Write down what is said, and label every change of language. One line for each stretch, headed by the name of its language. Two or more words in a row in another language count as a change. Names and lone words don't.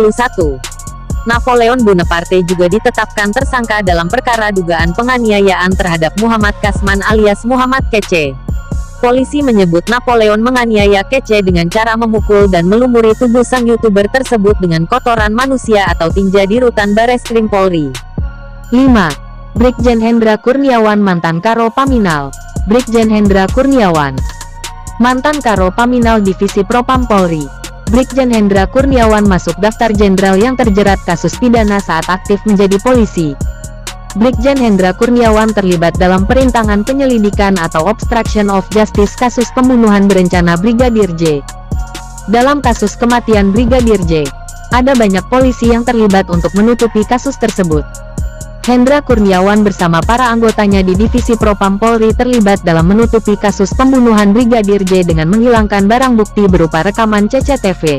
Indonesian: Napoleon Bonaparte juga ditetapkan tersangka dalam perkara dugaan penganiayaan terhadap Muhammad Kasman alias Muhammad Kece. Polisi menyebut Napoleon menganiaya Kece dengan cara memukul dan melumuri tubuh sang YouTuber tersebut dengan kotoran manusia atau tinja di rutan Bareskrim Polri. 5. Brigjen Hendra Kurniawan, mantan Karo Paminal. Brigjen Hendra Kurniawan, mantan Karo Paminal Divisi Propam Polri. Brigjen Hendra Kurniawan masuk daftar jenderal yang terjerat kasus pidana saat aktif menjadi polisi. Brigjen Hendra Kurniawan terlibat dalam perintangan penyelidikan atau
English: obstruction of justice
Indonesian: kasus pembunuhan berencana Brigadir J. Dalam kasus kematian Brigadir J, ada banyak polisi yang terlibat untuk menutupi kasus tersebut. Hendra Kurniawan bersama para anggotanya di Divisi Propam Polri terlibat dalam menutupi kasus pembunuhan Brigadir J dengan menghilangkan barang bukti berupa rekaman CCTV.